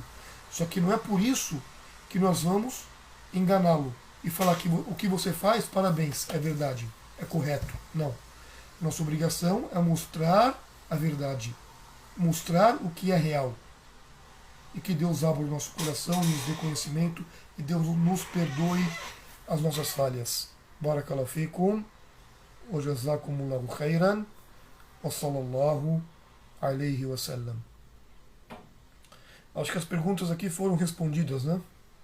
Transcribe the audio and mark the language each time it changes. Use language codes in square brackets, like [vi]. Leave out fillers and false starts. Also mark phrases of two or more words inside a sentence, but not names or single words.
[pt] Só que não é por isso que nós vamos enganá-lo e falar que o que você faz, parabéns, é verdade, é correto. Não. Nossa obrigação é mostrar a verdade, mostrar o que é real. E que Deus abra o nosso coração, nos dê conhecimento e Deus nos perdoe as nossas falhas. [ar] بارك الله فيكم، وجزاكم الله خيرا، وصلى الله عليه وسلم. [pt] Acho que as perguntas aqui foram respondidas, né?